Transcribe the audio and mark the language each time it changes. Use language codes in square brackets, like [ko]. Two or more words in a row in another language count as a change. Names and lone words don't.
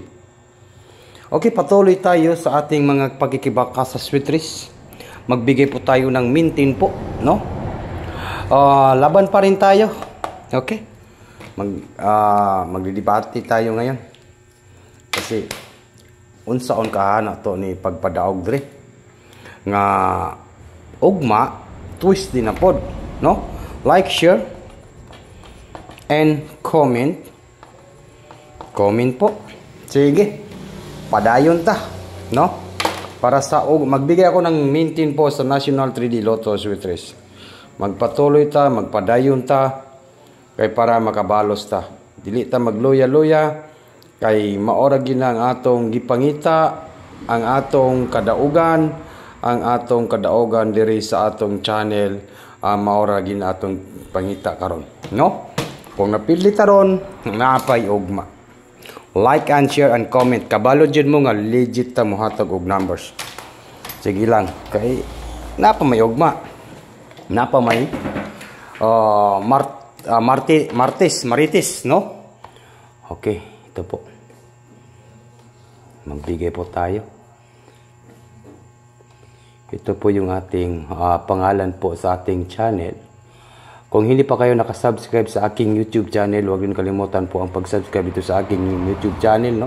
[tl] Okay, patuloy tayo sa ating mga pagkikibaka sa Sweetress. Magbigay po tayo ng mintin po, no? Laban pa rin tayo. Okay? Magdidebate tayo ngayon. [ceb] Kasi unsaon kahana to ni pagpadaog dire. Nga ugma twist din na pod, no? [en] Like, share and comment. [tl] Comment po. Sige. [ceb] Padayon ta, no? Para sa [tl] magbigay ako ng mintin po sa National 3D Lotto Sweetress. [ceb] Magpatuloy ta, magpadayon ta, kay para makabalos ta. Dili ta magluya-luya, kay [hil] maora gid [ceb] ang atong gipangita, ang atong kadaugan diri sa atong channel, [hil] maora gid [ceb] atong pangita karon, no? Kung napili ta ron, napay ugma. [en] Like and share and comment. [ceb] Kabalo jud mo nga legit ta mohatag og numbers. Sige lang, kay napa may ugma. Napa may Marites, no? [tl] Okay, ito po. Magbigay po tayo. Ito po yung ating pangalan po sa ating channel. Kung hindi pa kayo nakasubscribe sa aking YouTube channel, huwag niyo kalimutan po ang pag-subscribe dito sa aking YouTube channel, no?